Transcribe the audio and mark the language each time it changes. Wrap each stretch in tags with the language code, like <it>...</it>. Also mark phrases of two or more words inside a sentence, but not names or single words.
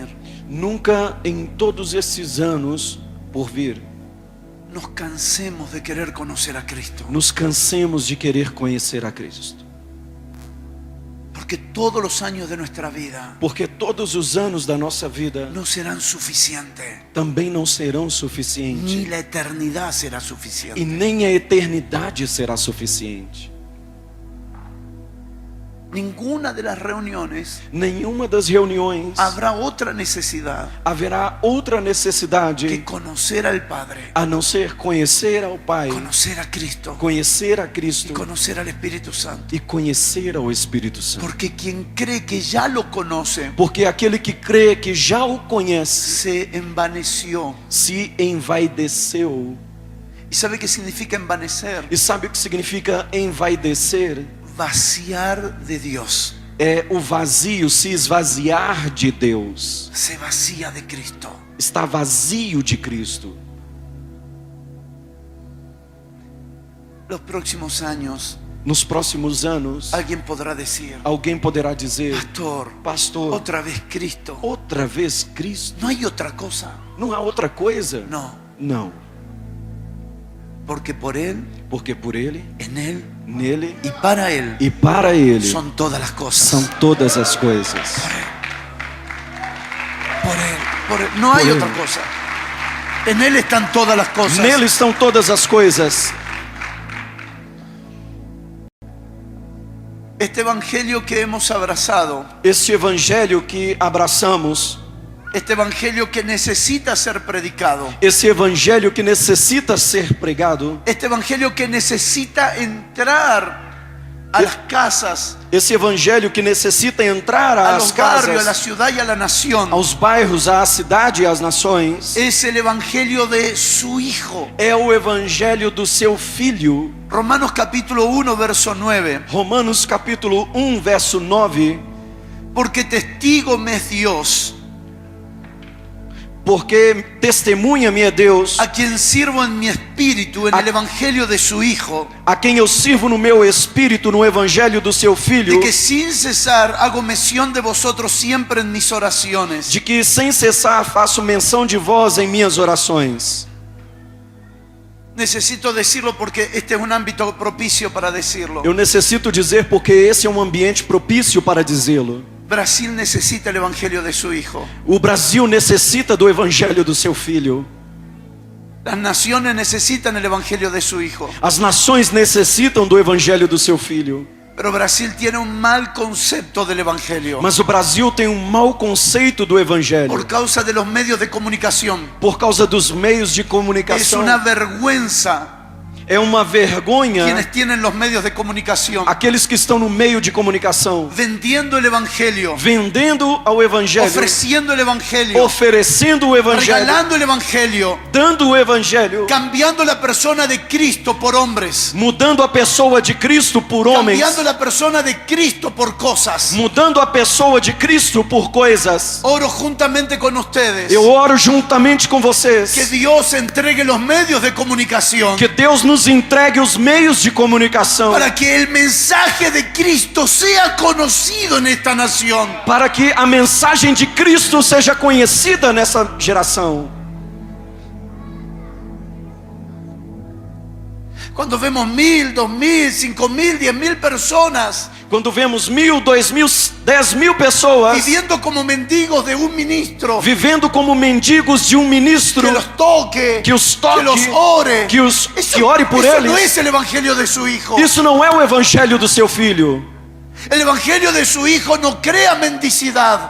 <pt>Nunca em todos esses anos por vir,</pt> <es>nos cansemos de querer conocer a Cristo,</es> <pt>nos cansemos de querer conhecer a Cristo.</pt> <es>porque todos los años de nuestra vida</es> <pt>Porque todos os anos da nossa vida</pt> <es>no serán suficientes,</es> <pt>também não serão</pt> <es>ni</es> <pt>suficientes.</pt> <es>la eternidad será</es> <pt>E</pt> <es>suficiente.</es> <pt>nem a eternidade será suficiente.</pt> <es>Ninguna de las reuniones</es> <pt>Nenhuma das reuniões</pt> <es>habrá otra necesidad</es> <pt>haverá outra</pt> <es>que</es> <pt>necessidade</pt> <es>conocer al Padre,</es> <pt>a não ser conhecer ao Pai,</pt> <es>conocer a Cristo</es> <pt>conhecer a</pt> <es>y</es> <pt>Cristo</pt> <es>conocer al Espíritu Santo.</es> <pt>e conhecer ao Espírito Santo.</pt> <es>Porque quien cree que ya lo conoce</es> <pt>Porque aquele que crê que já o conhece</pt> <es>se envaneció.</es> <pt>se envaideceu.</pt> <es>¿Y sabe qué significa envanecer?</es> <pt>E sabe o que significa envaidecer?</pt> <es>Vaciar de Dios.</es> <pt>É o vazio, se esvaziar de Deus.</pt> <es>Se vacía de Cristo.</es> <pt>Está vazio de Cristo.</pt> <es>Los próximos años,</es> <pt>Nos próximos anos,</pt> <es>alguien podrá decir:</es> <pt>alguém poderá dizer:</pt> <es>Pastor,</es> <pt>pastor,</pt> <es>otra vez Cristo.</es> <pt>outra vez Cristo?</pt> <es>No hay otra cosa.</es> <pt>Não há outra coisa?</pt> <es>No,</es> <pt>Não.</pt> <es>porque por Él,</es> <pt>Porque por Ele,</pt> <es>en Él</es> <pt>nele</pt> <es>y para Él</es> <pt>e para Ele</pt> <es>son todas las cosas.</es> <pt>são todas as coisas.</pt> <es>Por Él. No hay Por Él. otra cosa. En Él están todas las cosas.</es> <pt>Nele estão todas as coisas.</pt> <es>Este evangelio que hemos abrazado,</es> <pt>Este evangelho que abraçamos,</pt> <es>este evangelio que necesita ser predicado,</es> <pt>esse evangelho que necessita ser pregado,</pt> <es>este evangelio que necesita entrar a las casas,</es> <pt>esse evangelho que necessita entrar</pt> <es>a</es> <pt>às</pt> <es>los barrios, a la</es> <pt>casas,</pt> <es>ciudad y a la nación,</es> <pt>aos bairros, à cidade e às nações,</pt> <es>es el evangelio de su Hijo.</es> <pt>é o evangelho do seu Filho.</pt> <es>Romanos capítulo 1, verso 9.</es> <pt>Romanos capítulo 1, verso 9.</pt> <es>Porque testigo me es Dios,</es> <pt>Porque testemunha-me é Deus,</pt> <es>a quien sirvo en mi espíritu, en el evangelio de su Hijo,</es> <pt>a quem eu sirvo no meu espírito, no evangelho do seu Filho,</pt> <es>de que sin cesar hago mención de vosotros siempre en mis oraciones.</es> <pt>de que sem cessar faço menção de vós em minhas orações.</pt> <es>Necesito decirlo porque este es un ámbito propicio para decirlo.</es> <pt>Eu necessito dizer porque esse é um ambiente propício para dizê-lo.</pt> <es>Brasil necesita el evangelio de su Hijo.</es> <pt>O Brasil necessita do evangelho do seu Filho.</pt> <es>Las naciones necesitan el evangelio de su Hijo.</es> <pt>As nações necessitam do evangelho do seu Filho.</pt> <es>Pero Brasil tiene un mal concepto del evangelio</es> <pt>Mas o Brasil tem um mau conceito do evangelho</pt> <es>por causa de los medios de comunicación.</es> <pt>por causa dos meios de</pt> <es>Es</es> <pt>comunicação.</pt> <es>una vergüenza</es> <pt>É uma vergonha</pt> <es>quienes tienen los medios de comunicación</es> <pt>aqueles que estão no meio de comunicação</pt> <es>vendiendo el evangelio,</es> <pt>vendendo ao evangelho,</pt> <es>ofreciendo el evangelio,</es> <pt>oferecendo o evangelho,</pt> <es>regalando el evangelio,</es> <pt>dando o evangelho,</pt> <es>cambiando la persona de Cristo por hombres,</es> <pt>mudando a pessoa de Cristo por homens,</pt> <es>cambiando la persona de Cristo por cosas.</es> <pt>mudando a pessoa de Cristo por coisas.</pt> <es>Oro juntamente con ustedes</es> <pt>Eu oro juntamente com</pt> <es>que</es> <pt>vocês</pt> <es>Dios entregue los medios de comunicación</es> <pt>que Deus nos entregue os meios de comunicação</pt> <es>para que el mensaje de Cristo sea conocido en esta nación.</es> <pt>para que a mensagem de Cristo seja conhecida nessa geração.</pt> <es>Cuando vemos 1.000, 2.000, 5.000, 10.000 personas</es> <pt>Quando vemos 1.000, 2.000, 10.000 pessoas</pt> <es>viviendo como mendigos de un ministro,</es> <pt>vivendo como mendigos de um ministro</pt> <es>que los toque,</es> <pt>que os toque,</pt> <es>que los ore,</es> <pt>que ore por</pt> <es>eso</es> <pt>eles,</pt> <es>no es el evangelio de su Hijo.</es> <pt>isso não é o evangelho do seu Filho.</pt> <es>El evangelio de su Hijo no crea mendicidad,</es>